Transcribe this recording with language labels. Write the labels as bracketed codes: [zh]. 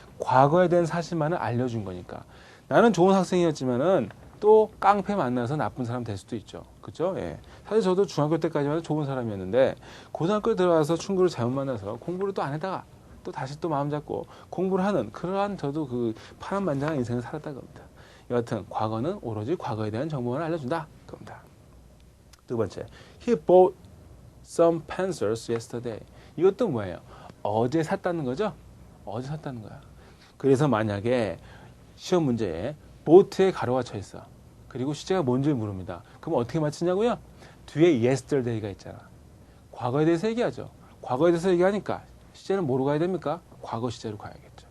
[ko] 과거에 대한 사실만을 알려준 거니까. 나는 좋은 학생이었지만은 또 깡패 만나서 나쁜 사람 될 수도 있죠. 그죠? 예. 사실 저도 중학교 때까지만 좋은 사람이었는데 고등학교에 들어와서 친구를 잘못 만나서 공부를 또 안 하다가 또 다시 또 마음 잡고 공부를 하는 그러한 저도 그 파란만장한 인생을 살았다고 합니다. 여하튼 과거는 오로지 과거에 대한 정보만 알려준다. 그겁니다. 두 번째, [en] he bought some pencils yesterday. [ko] 이것도 뭐예요? 어제 샀다는 거죠? 어제 샀다는 거야. 그래서 만약에 시험 문제에 bought에 가로가 쳐 있어. 그리고 시제가 뭔지 물습니다. 그럼 어떻게 맞추냐고요? 뒤에 yesterday가 있잖아. 과거에 대해서 얘기하죠. 과거에 대해서 얘기하니까 시제는 뭐로 가야 됩니까? 과거 시제로 가야겠죠.